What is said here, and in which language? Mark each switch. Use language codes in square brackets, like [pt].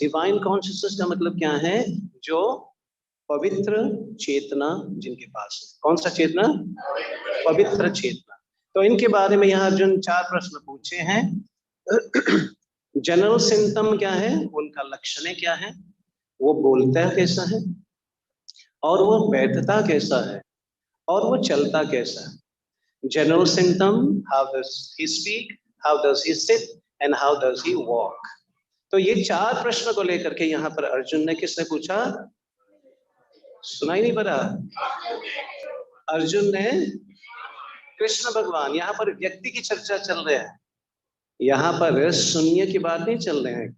[hi] Divine consciousness का मतलब क्या है? जो पवित्र चेतना जिनके पास है। कौन सा चेतना? पवित्र चेतना। तो इनके बारे में यहाँ अर्जुन 4 प्रश्न पूछे हैं। जनरल सिम्टम क्या है, उनका लक्षण क्या है, वो बोलता कैसा है, और वो बैठता कैसा है, और वो चलता कैसा है। [en] General symptom, how does he speak, how does he sit, and how does he walk? [hi] तो ये 4 प्रश्न को लेकर के यहाँ पर अर्जुन ने किसने पूछा? सुनाई नहीं पड़ा? अर्जुन ने कृष्ण भगवान। यहाँ पर व्यक्ति की चर्चा चल रही है, यहाँ पर शून्य की बात नहीं चल रही है।